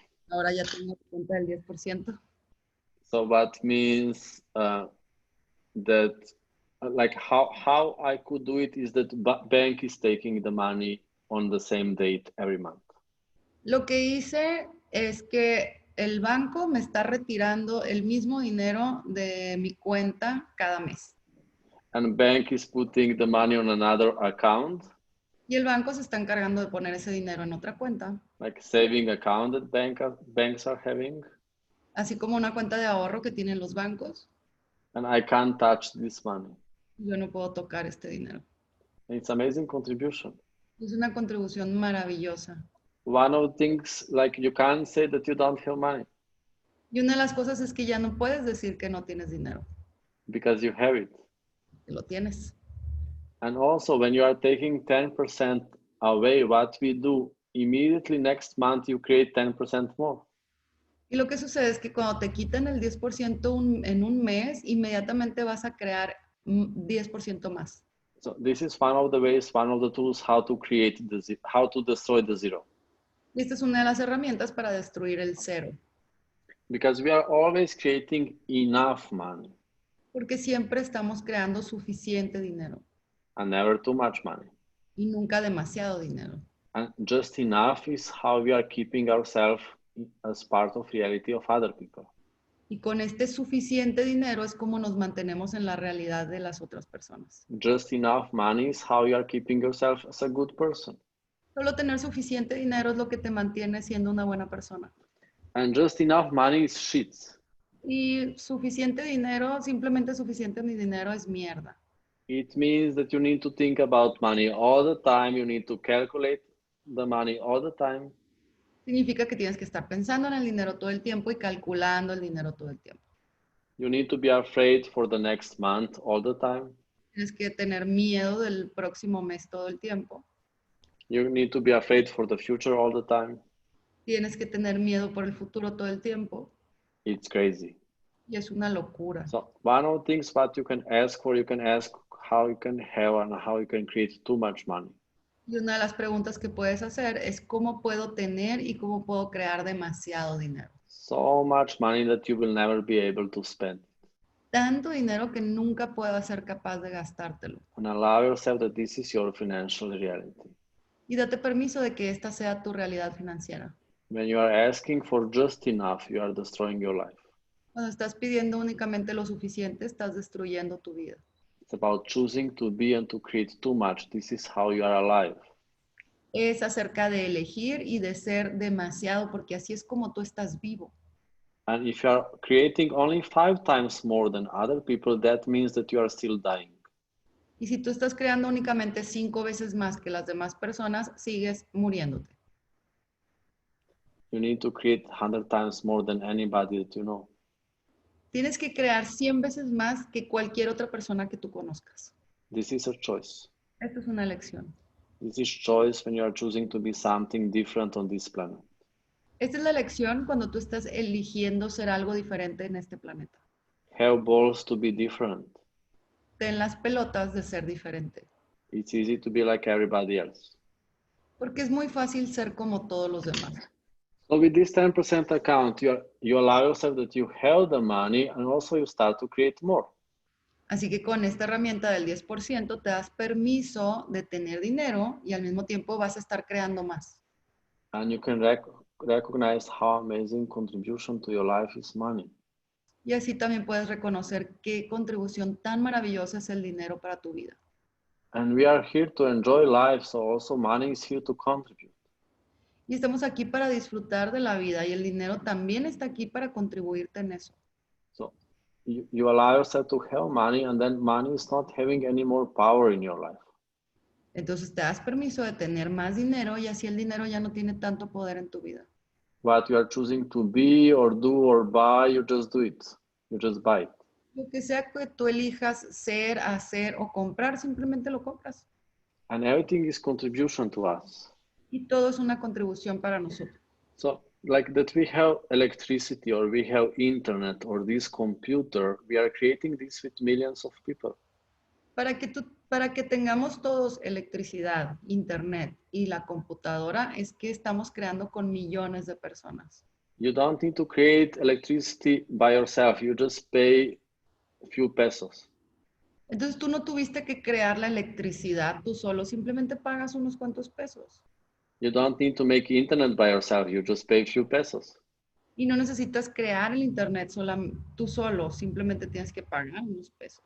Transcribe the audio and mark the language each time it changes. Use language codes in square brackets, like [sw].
[es] Ahora ya tengo la cuenta del 10%. [en] So that means that like how I could do it is that bank is taking the money on the same date every month. [es] Lo que hice es que el banco me está retirando el mismo dinero de mi cuenta cada mes. [en] And bank is putting the money on another account. [es] Y el banco se está encargando de poner ese dinero en otra cuenta. [en] Like saving account that banks are having. [es] Así como una cuenta de ahorro que tienen los bancos, [en] and I can't touch this money. [es] yo no puedo tocar este dinero. [en] And it's amazing contribution. [es] Es una contribución maravillosa. [en] One of the things, like, you can't say that you don't have money [es] Y una de las cosas es que ya no puedes decir que no tienes dinero, [en] because you have it. [es] que lo tienes. [en] And also, when you are taking 10% away, what we do immediately next month, you create 10% more. [es] Y lo que sucede es que cuando te quitan el 10% en un mes, inmediatamente vas a crear 10% más. [en] So this is one of the ways, one of the tools how to create how to destroy the zero. [es] Y esta es una de las herramientas para destruir el cero. [en] Because we are always creating enough money [es] Porque siempre estamos creando suficiente dinero [en] and never too much money. [es] y nunca demasiado dinero. [en] And just enough is how we are keeping ourselves as part of reality of other people. [es] Y con este suficiente dinero es como nos mantenemos en la realidad de las otras personas. [en] Just enough money is how you are keeping yourself as a good person. [es] Solo tener suficiente dinero es lo que te mantiene siendo una buena persona. [en] And just enough money is shit. [es] Y suficiente dinero, simplemente suficiente dinero es mierda. [en] It means that you need to think about money all the time. You need to calculate the money all the time. [es] Significa que tienes que estar pensando en el dinero todo el tiempo y calculando el dinero todo el tiempo. [en] You need to be afraid for the next month all the time. [es] Tienes que tener miedo del próximo mes todo el tiempo. [en] You need to be afraid for the future all the time. [es] Tienes que tener miedo por el futuro todo el tiempo. [en] It's crazy. [es] Y es una locura. [en] So one of the things what you can ask for, you can ask how you can have and how you can create too much money. [es] Y una de las preguntas que puedes hacer es cómo puedo tener y cómo puedo crear demasiado dinero. [en] So much money that you will never be able to spend. [es] Tanto dinero que nunca puedas ser capaz de gastártelo. [en] And allow yourself that this is your financial reality. [es] Y date permiso de que esta sea tu realidad financiera. [en] When you are asking for just enough, you are destroying your life. [es] Cuando estás pidiendo únicamente lo suficiente, estás destruyendo tu vida. [en] It's about choosing to be and to create too much. This is how you are alive. [es] Es acerca de elegir y de ser demasiado, porque así es como tú estás vivo. [en] And if you are creating only 5 times more than other people, that means that you are still dying. [es] Y si tú estás creando únicamente 5 veces más que las demás personas, sigues muriéndote. [en] You need to create 100 times more than anybody that you know. [es] Tienes que crear 100 veces más que cualquier otra persona que tú conozcas. [en] This is a choice. [es] Esto es una elección. [en] This is choice when you are choosing to be something different on this planet. [es] Esta es la elección cuando tú estás eligiendo ser algo diferente en este planeta. [en] Have balls to be different. [es] Ten las pelotas de ser diferente. [en] It's easy to be like everybody else. [es] Porque es muy fácil ser como todos los demás. [en] So with this 10% account, you allow yourself that you have the money and also you start to create more. [es] Así que con esta herramienta del 10% te das permiso de tener dinero y al mismo tiempo vas a estar creando más. [en] And you can recognize how amazing contribution to your life is money. [es] Y así también puedes reconocer qué contribución tan maravillosa es el dinero para tu vida. [en] And we are here to enjoy life, so also money is here to contribute. [es] Y estamos aquí para disfrutar de la vida y el dinero también está aquí para contribuirte en eso. [en] So you allow yourself to have money and then money is not having any more power in your life. [es] Entonces te das permiso de tener más dinero y así el dinero ya no tiene tanto poder en tu vida. [en] What you are choosing to be or do or buy, you just do it. You just buy it. [es] Lo que sea que tú elijas ser, hacer o comprar, simplemente lo compras. [en] And everything is contribution to us. [es] Y todo es una contribución para nosotros. [en] So like that we have electricity or we have internet or this computer, we are creating this with millions of people. [es] Para que tengamos todos electricidad, internet y la computadora, es que estamos creando con millones de personas. [en] You don't need to create electricity by yourself. You just pay a few pesos. [es] Entonces tú no tuviste que crear la electricidad tú solo, simplemente pagas unos cuantos pesos. [en] You don't need to make internet by yourself. You just pay a few pesos. [es] Y no necesitas crear el internet tú solo, simplemente tienes que pagar unos pesos.